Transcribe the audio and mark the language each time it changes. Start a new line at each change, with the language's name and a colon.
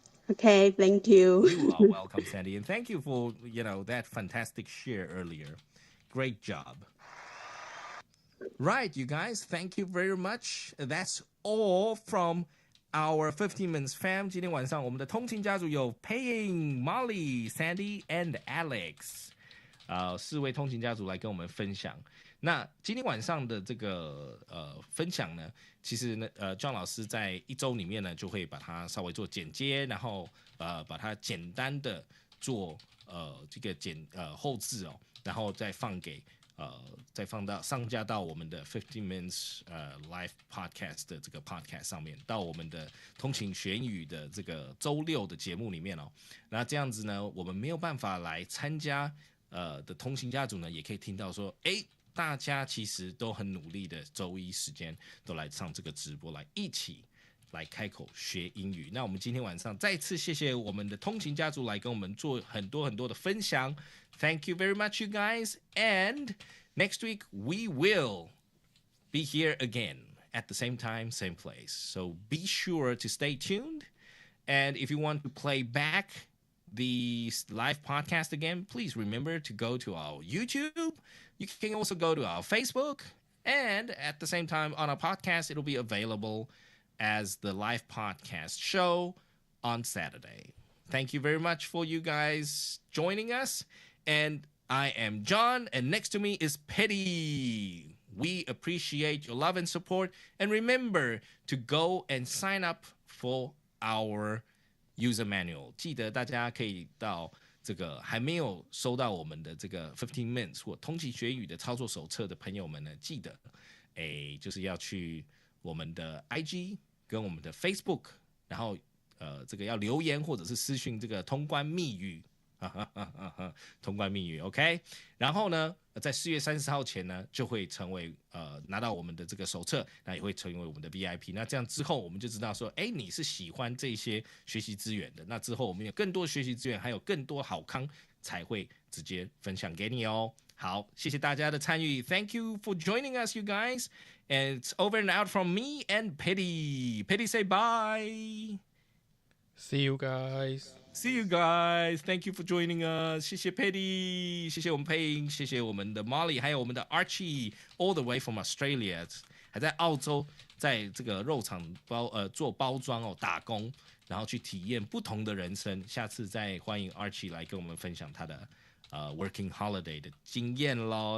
English: Okay, thank you. You are welcome, Sandy. And thank you for, that fantastic share earlier. Great job. Right, you guys. Thank you very much. That's all from our 15 Minutes Fam.
Chinese: 今天晚上我们的通勤家族有 Paying、Molly、Sandy and Alex。 4位通勤家族来跟我们分享。那今天晚上的这个分享呢，其实呢John 老师在1周里面呢就会把它稍微做剪接，然后把它简单的做这个后置哦，然后再放到上架到我们的15 Minutes Live Podcast 的这个 Podcast 上面，到我们的通勤学英语的这个周6的节目里面哦。那这样子呢，我们没有办法来参加的通勤家族呢，也可以听到说，大家其实都很努力的，周1时间都来上这个直播，来一起来开口学英语。那我们今天晚上再次谢谢我们的通勤家族来跟我们做很多很多的分享。
English: Thank you very much, you guys. And next week we will be here again at the same time, same place. So be sure to stay tuned. And if you want to play back the live podcast again, please remember to go to our YouTube. You can also go to our Facebook. And at the same time, on our podcast, it'll be available as the live podcast show on Saturday. Thank you very much for you guys joining us. And I am John, and next to me is Petty. We appreciate your love and support. And remember to go and sign up for our user manual.
Chinese: 记得大家可以到这个还没有收到我们的这个15 minutes 或通勤学语的操作手册的朋友们呢，记得就是要去我们的 IG 跟我们的 Facebook， 然后这个要留言或者是私讯这个通关密语。通关密语 OK， 然后呢在4月30号前呢就会成为拿到我们的这个手册，那也会成为我们的 VIP。那这样之后我们就知道说你是喜欢这些学习资源的，那之后我们有更多学习资源还有更多好康才会直接分享给你哦。好，谢谢大家的参与。
English: Thank you for joining us, you guys, and it's over and out from me and Petty. Petty, say bye. See you guys. See you guys. Thank you for joining us.
Chinese: 谢谢 Petty， 谢谢我们 Paying， 谢谢我们的 Molly， 还有我们的 Archie
English: all the way from Australia，
Chinese: 还在澳洲在这个肉厂做包装打工，然后去体验不同的人生。下次再欢迎 Archie 来跟我们分享他的working holiday 的经验咯。